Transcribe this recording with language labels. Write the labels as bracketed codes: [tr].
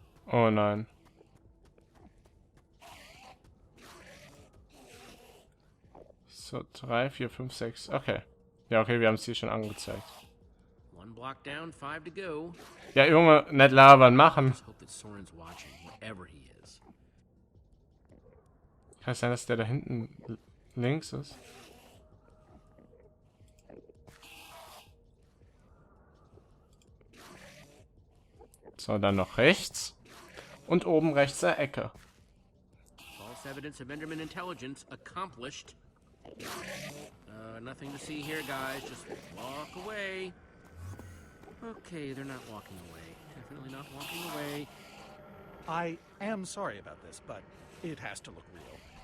[de] Oh nein. So, 3, 4, 5, 6. Okay. Ja, okay, wir haben es hier schon angezeigt. [en] One block down, 5 to go. [de] Ja, Junge, nicht labern, machen. [en] Let's hope that Soren's watching, wherever he is. [de] Kann es sein, dass der da hinten links ist? So, dann noch rechts. Und oben rechts der Ecke. [en] False evidence of Enderman intelligence accomplished. Nothing to see here, guys. Just walk away. Okay, they're not walking away. Definitely not walking away. I am sorry about this, but it has to look real.